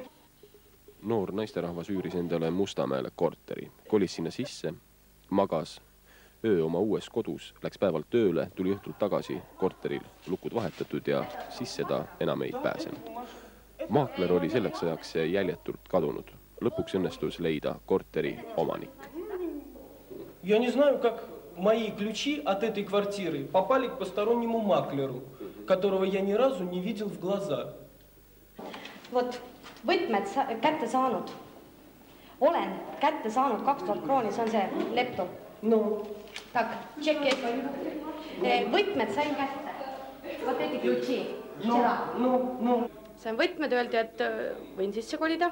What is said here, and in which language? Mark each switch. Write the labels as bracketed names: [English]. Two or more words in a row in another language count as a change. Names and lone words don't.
[Estonian] Noor naisterahvas üüris endale Mustamäele korteri, kolis sinna sisse, magas öö oma uues kodus, läks päevalt tööle, tuli õhtult tagasi, korteril lukud vahetatud ja sisse ta enam ei pääsenud. Maakler oli selleks ajaks jäljetult kadunud. Lõpuks õnnestus leida korteri omanik. [Russian] Я не знаю, как мои ключи от этой квартиры попали к постороннему маклеру, которого я ни разу не видел в глаза. Вот, [Estonian] võtmed kätte saanud. Olen kätte saanud 2000 krooni, see on see leptu. No. [Russian] Так, чеки. [Estonian] Võtmed sain kätte. [Russian] Вот эти ключи. [Estonian] See on võtmed, öeldi, et võin sisse kolida.